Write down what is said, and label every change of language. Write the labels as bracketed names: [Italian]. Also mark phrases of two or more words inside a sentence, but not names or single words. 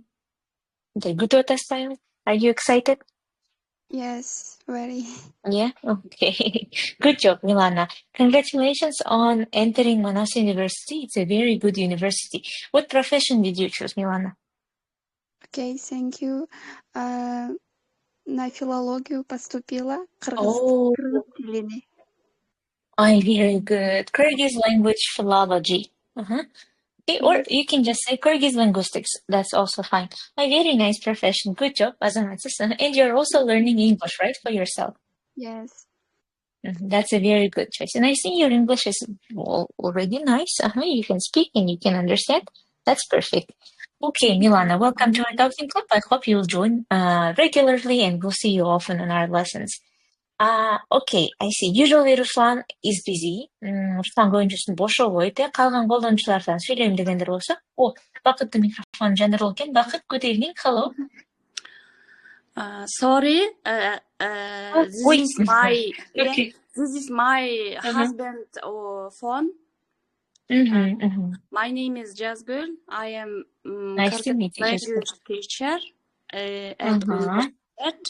[English] Okay, good style. Are you excited? Yes, very. Yeah? Okay. Good job, Milana. Congratulations on entering Manas University. It's a very good university. What profession did you choose, Milana? Okay, thank you. [Russian] На филологию поступила. [English] Oh, [Kyrgyz] Кыргыз тилине. [English] very good. Kyrgyz language philology. Okay, or you can just say Kyrgyz linguistics. That's also fine. A very nice profession. Good job, Azamatis. And you're also learning English, right, for yourself? Yes. That's a very good choice. And I think your English is already nice. You can speak and you can understand. That's perfect. Okay, Milana, welcome to our talking club. I hope you'll join regularly and we'll see you often in our lessons. Okay, I see. Usually Ruslan is busy. [Kyrgyz] Ruslan көбүнчөсүн бошобойт. Калган колдонуучулардан сүйлөйм дегендер болсо. О, Бакыттын микрофону жандырылып экен. Бакыт, [English] good evening. Hello. Sorry, Wait. this is my husband phone. My name is Jazgul. I am Nice to meet you, language teacher at university.